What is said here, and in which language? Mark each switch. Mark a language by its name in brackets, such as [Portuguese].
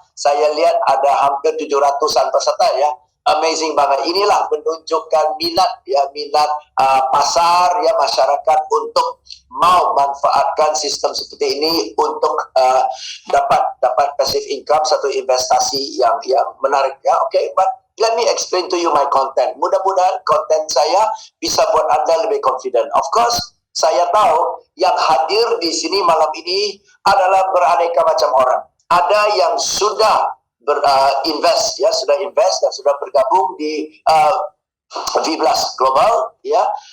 [Indonesian] Saya lihat ada hampir 700-an peserta ya. Amazing banget. Inilah menunjukkan minat ya, minat pasar ya, masyarakat untuk mau manfaatkan sistem seperti ini untuk dapat passive income, satu investasi yang menarik ya. Oke, [English] but let me explain to you my content. [Indonesian] Mudah-mudahan konten saya bisa buat Anda lebih confident. [English] Of course, [Indonesian] saya tahu yang hadir di sini malam ini adalah beraneka macam orang. Ada yang sudah invest ya, sudah invest dan sudah bergabung di V-Blast Global ya.